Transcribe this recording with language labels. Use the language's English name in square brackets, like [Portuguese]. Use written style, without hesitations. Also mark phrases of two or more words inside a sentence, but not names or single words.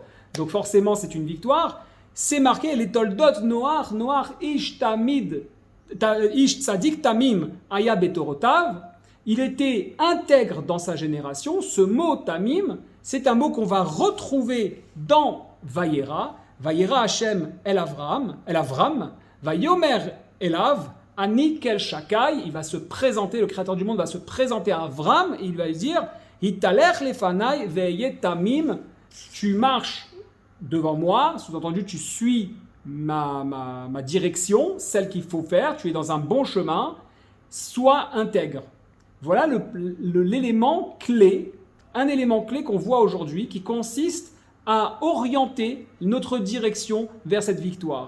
[French] Donc forcément c'est une victoire. C'est marqué les [Hebrew] תולדות נח, איש צדיק תמים היה בדורותיו. [French] Il était intègre dans sa génération. Ce mot Tamim, c'est un mot qu'on va retrouver dans Vayera. [Hebrew] וירא השם אל אברם, ויאמר אליו, אני אל שדי. [French] Il va se présenter, le créateur du monde va se présenter à Avram et il va lui dire [Hebrew] התהלך לפני והיה תמים. [French] Tu marches devant moi, sous-entendu tu suis ma direction, celle qu'il faut faire, tu es dans un bon chemin, sois intègre. Voilà l'élément clé, un élément clé qu'on voit aujourd'hui qui consiste à orienter notre direction vers cette victoire.